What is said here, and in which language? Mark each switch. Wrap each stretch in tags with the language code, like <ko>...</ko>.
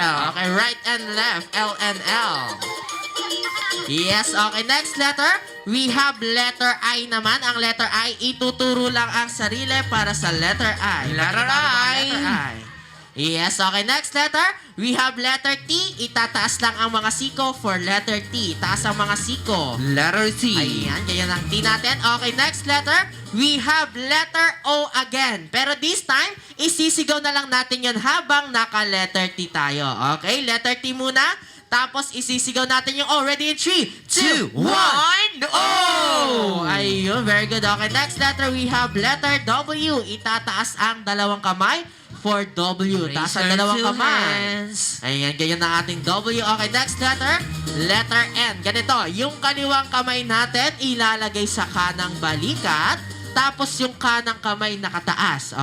<en>Okay, right and left, L and L. Yes, okay, next letter, we have letter I</en> <tl>naman. Ang letter I, ituturo lang ang sarili para sa letter I.</tl> <en>Letter I. Letter I. Yes, okay. Next letter, we have letter T.</en> <tl>Itataas lang ang mga siko for letter T. Taas ang mga siko.</tl> <en>Letter T.</en> <tl>Ayan, ganyan ang T natin.</tl> <en>Okay, next letter, we have letter O again.</en> <tl>Pero this time, isisigaw na lang natin yun habang naka-letter T tayo. Okay, letter T muna. Tapos isisigaw natin yung O.</tl> <en>Ready in 3, 2, 1. O! Ayun, very good. Okay, next letter, we have letter W.</en> <tl>Itataas ang dalawang kamay for W. Taas ang dalawang kamay. Ayan, ganyan na ating W.</tl> <en>Okay, next letter, letter N.</en> <tl>Ganito, yung kaliwang kamay natin ilalagay sa kanang balikat, tapos yung kanang kamay nakataas.</tl>